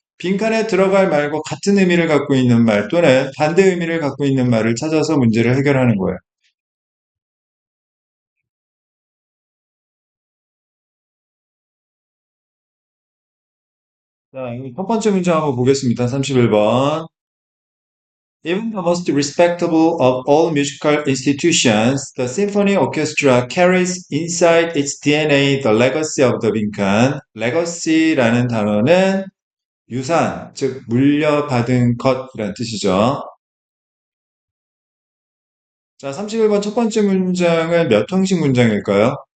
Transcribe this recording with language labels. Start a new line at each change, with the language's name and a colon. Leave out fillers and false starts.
Korean: 빈칸에 들어갈 말과 같은 의미를 갖고 있는 말 또는 반대 의미를 갖고 있는 말을 찾아서 문제를 해결하는 거예요. 자, 첫 번째 문제 한번 보겠습니다. 31번.
English: Even the most respectable of all musical institutions, the symphony orchestra carries inside its DNA the legacy of the 빈칸.
Korean: legacy라는 단어는 유산, 즉 물려받은 것이라는 뜻이죠. 자, 31번 첫 번째 문장은 몇 형식 문장일까요?